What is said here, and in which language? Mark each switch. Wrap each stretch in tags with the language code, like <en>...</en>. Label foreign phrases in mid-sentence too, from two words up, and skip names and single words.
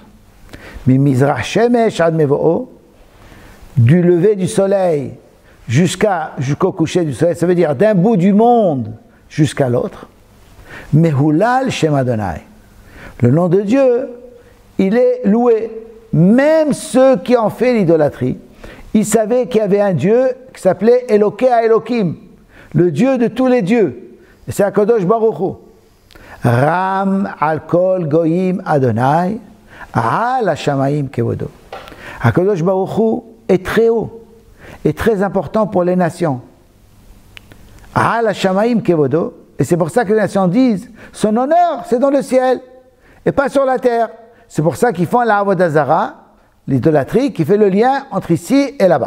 <he>ממזרח שמש עד מבואו,</he> <fr>du lever du soleil jusqu'au coucher du soleil, ça veut dire d'un bout du monde jusqu'à l'autre.</fr> <he>מהולל שם ה.</he> <fr>Le nom de Dieu, il est loué. Même ceux qui ont fait l'idolâtrie, ils savaient qu'il y avait un Dieu qui s'appelait</fr> <he>אלוקי אלוקים,</he> <fr>le Dieu de tous les dieux. Et c'est</fr> <he>הקדוש ברוך הוא. רם על כל גויים ה', על השמים כבודו. הקדוש ברוך הוא</he> <fr>est très haut, et très important pour les nations.</fr> <he>על השמים כבודו.</he> <fr>Et c'est pour ça que les nations disent, son honneur, c'est dans le ciel, et pas sur la terre. C'est pour ça qu'ils font la</fr> <he>עבודה זרה,</he> <fr>l'idolâtrie, qui fait le lien entre ici et là-bas.</fr>